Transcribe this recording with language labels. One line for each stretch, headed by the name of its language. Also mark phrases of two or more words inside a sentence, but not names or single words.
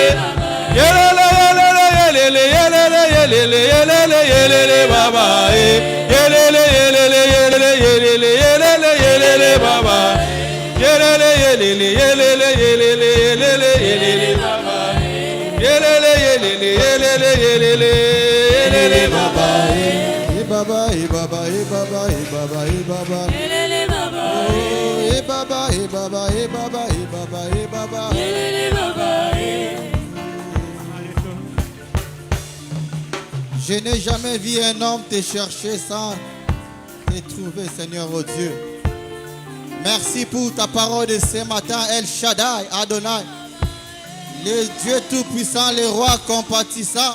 French: Yelele, yelele, yelele, yelele, yelele, yelele baba, yelele, yelele, yelele, yelele, yelele, yelele baba. Yelele, yelele, yelele, yelele, yelele, yelele baba. Yelele, yelele, yelele, yelele, yelele baba. Baba, baba, baba, baba, baba. Yelele baba. Baba, baba, baba, baba, baba. Yelele baba. Je n'ai jamais vu un homme te chercher sans te trouver, Seigneur, oh Dieu. Merci pour ta parole de ce matin, El Shaddai, Adonai. Le Dieu Tout-Puissant, le Roi compatissant.